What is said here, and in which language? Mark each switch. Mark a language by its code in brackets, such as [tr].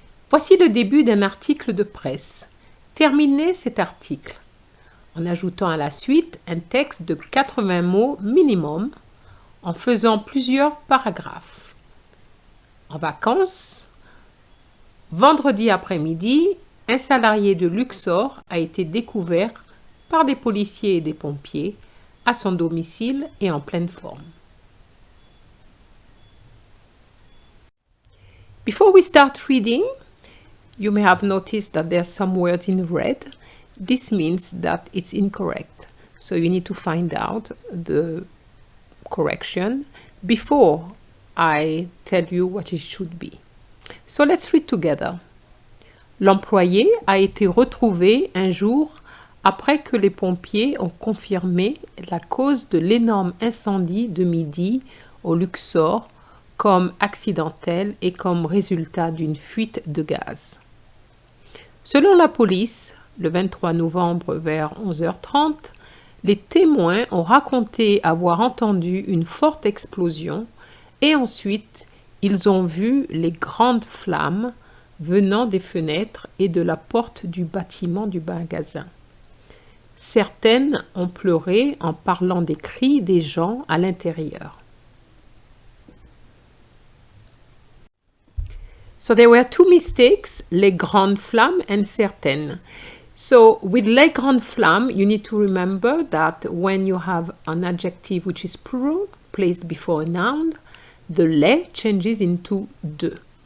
[fr] Voici le début d'un article de presse. Terminez cet article en ajoutant à la suite un texte de 80 mots minimum en faisant plusieurs paragraphes. En vacances, vendredi après-midi, un salarié de Luxor a été découvert par des policiers et des pompiers à son domicile et en pleine forme. [en] Before we start reading, you may have noticed that there are some words in red. This means that it's incorrect. So you need to find out the correction before I tell you what it should be. So let's read together. [fr] L'employé a été retrouvé un jour après que les pompiers ont confirmé la cause de l'énorme incendie de midi au Luxor comme accidentel et comme résultat d'une fuite de gaz. Selon la police, le 23 novembre vers 11h30, les témoins ont raconté avoir entendu une forte explosion et ensuite ils ont vu les grandes flammes venant des fenêtres et de la porte du bâtiment du magasin. Certaines ont pleuré en parlant des cris des gens à l'intérieur. [en] So there were two mistakes, [fr] les grandes flammes [en] and certaines. So with [fr] les grandes flammes, [en] you need to remember that when you have an adjective which is plural placed before a noun, the les changes into de.